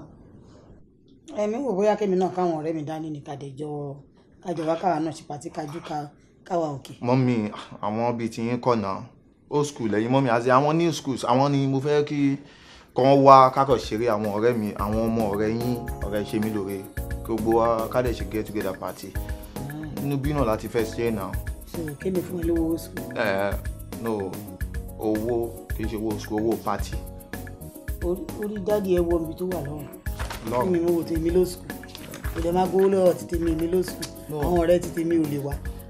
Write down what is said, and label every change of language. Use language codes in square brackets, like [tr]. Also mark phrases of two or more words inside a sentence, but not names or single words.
[yo] Ẹ̀mí wò bóyá kémi náà káwọn ọ̀rẹ́ mi dání ní kájọ wá káwa náà ṣe pàtí kájú káwa òkè. Mọ́mì àwọn bíi ti yín kọ̀ náà [en] old school [yo] lẹ́yìn mọ́mì àti àwọn [en] new schools [yo] àwọn ni mo fẹ́ kí kàn wá kákọ̀ ṣeré àwọn ọ̀rẹ́ mi àwọn ọmọ ọ̀rẹ́ yín ọ̀rẹ́ ṣe mí lóore kí gbogbo wa ká dẹ̀ ṣe [en] get together party [yo] inú bí náà láti fẹ́ ṣe náà. So kémi fún ẹ lówó school. No owó kì í ṣe owó school owó party. Orí dáàdi ẹ wọ ibi tó wà lọ́rùn mi mo wò tèmi ló school kò dẹ̀ máa gbowó lọ́wọ́ ti tèmi mi ló school àwọn ọ̀rẹ́ ti tèmi ò lè wá